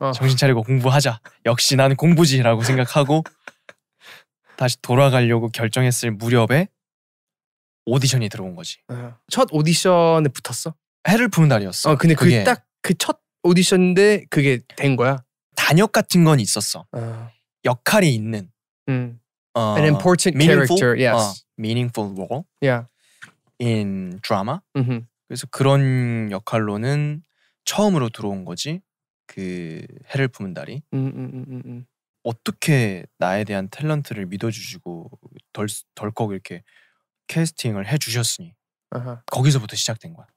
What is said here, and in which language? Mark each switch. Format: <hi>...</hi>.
<ko>정신 차리고 공부하자. 역시 나는 공부지라고 생각하고 다시 돌아가려고 결정했을 무렵에 오디션이 들어온 거지. 첫 오디션에 붙었어? 해를 푸는 달이었어. 근데 그게 딱 그 첫 오디션인데 그게 된 거야? 단역 같은 건 있었어. 역할이 있는.</ko> <en>An important character, yes. Meaningful role. Yeah. In drama.</en> <ko>그래서 그런 역할로는 처음으로 들어온 거지. 그 해를 품은 달이. 어떻게 나에 대한 탤런트를 믿어주시고 덜컥 이렇게 캐스팅을 해주셨으니 거기서부터 시작된 거야.</ko>